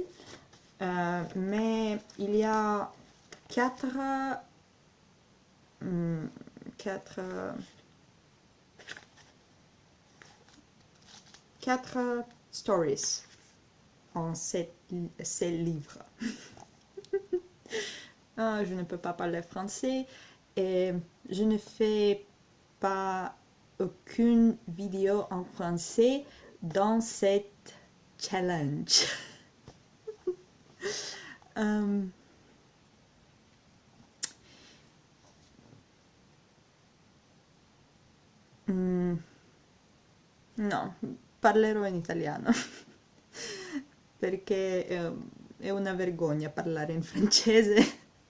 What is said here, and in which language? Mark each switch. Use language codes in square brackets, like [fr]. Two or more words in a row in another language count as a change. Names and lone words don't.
[fr] Mais il y a quatre stories en ces livres. Je ne peux pas parler français et je ne fais pas aucune vidéo en français dans cette challenge. [it] No, parlerò in italiano perché è una vergogna parlare in francese.